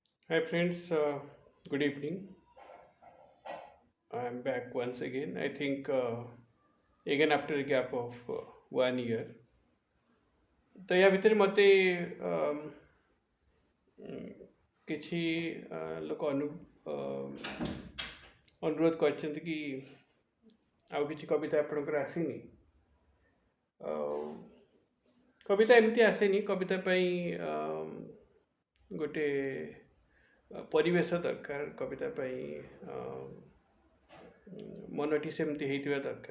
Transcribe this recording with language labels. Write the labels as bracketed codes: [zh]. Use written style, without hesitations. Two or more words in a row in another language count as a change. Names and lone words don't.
[en] Hi friends, good evening. I'm back once again. I think again after a gap of 1 year. [or] ତ ୟା ଭିତରେ ମୋତେ କିଛି ଲୋକ ଅନୁରୋଧ କରିଛନ୍ତି କି ଆଉ କିଛି କବିତା ଆପଣଙ୍କର ଆସିନି। ଆଉ କବିତା ଏମିତି ଆସେନି, କବିତା ପାଇଁ ଗୋଟେ ପରିବେଶ ଦରକାର, କବିତା ପାଇଁ ମନଟି ସେମିତି ହେଇଥିବା ଦରକାର।